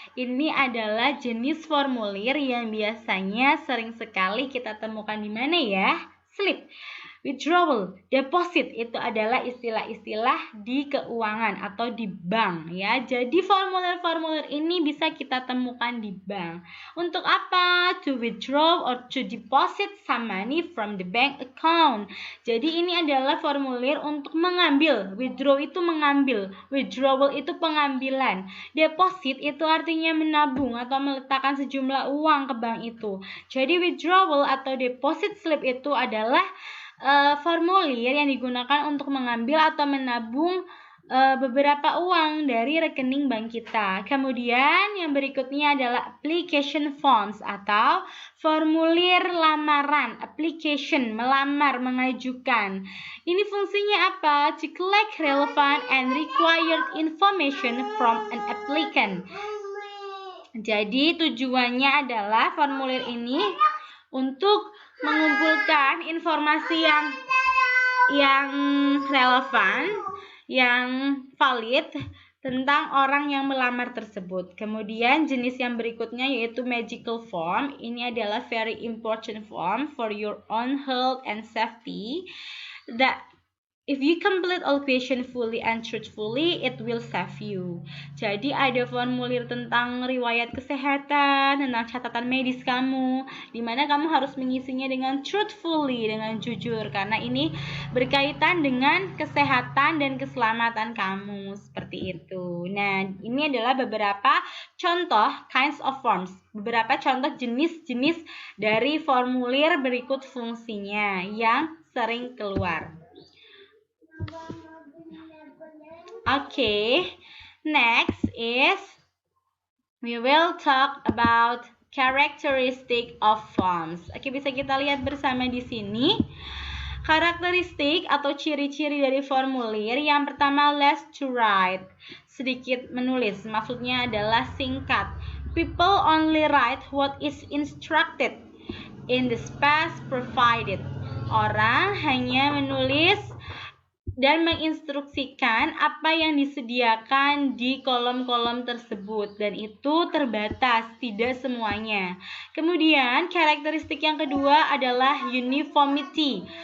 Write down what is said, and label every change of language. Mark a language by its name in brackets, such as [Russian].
[Indonesian] Ini adalah jenis formulir yang biasanya sering sekali kita temukan di mana ya? Slip. Withdrawal, deposit itu adalah istilah-istilah di keuangan atau di bank ya. Jadi formulir-formulir ini bisa kita temukan di bank. Untuk apa? [English] To withdraw or to deposit some money from the bank account. [Indonesian] Jadi ini adalah formulir untuk mengambil. Withdraw itu mengambil, withdrawal itu pengambilan. Deposit itu artinya menabung atau meletakkan sejumlah uang ke bank itu. Jadi withdrawal atau deposit slip itu adalah formulir yang digunakan untuk mengambil atau menabung beberapa uang dari rekening bank kita. Kemudian yang berikutnya adalah application forms atau formulir lamaran. [English] Application, [Indonesian] melamar, mengajukan. Ini fungsinya apa? [English] To collect relevant and required information from an applicant. [Indonesian] Jadi tujuannya adalah formulir ini untuk mengumpulkan informasi yang relevan, yang valid tentang orang yang melamar tersebut. Kemudian jenis yang berikutnya yaitu magical form. Ini adalah [English] very important form for your own health and safety. That if you complete all question fully and truthfully, it will save you. [Indonesian] Jadi ada formulir tentang riwayat kesehatan, tentang catatan medis kamu, di mana kamu harus mengisinya dengan truthfully, dengan jujur, karena ini berkaitan dengan kesehatan dan keselamatan kamu, seperti itu. Nah, ini adalah beberapa contoh [English] kinds of forms, [Indonesian] beberapa contoh jenis-jenis dari formulir berikut fungsinya yang sering keluar. [English] Okay, next is we will talk about characteristic of forms. [Indonesian] Oke, bisa kita lihat bersama di sini. Karakteristik atau ciri-ciri dari formulir yang pertama [English] less to write, [Indonesian] sedikit menulis, maksudnya adalah singkat. [English] People only write what is instructed in the space provided. [Indonesian] Orang hanya menulis dan menginstruksikan apa yang disediakan di kolom-kolom tersebut, dan itu terbatas, tidak semuanya. Kemudian karakteristik yang kedua adalah uniformity.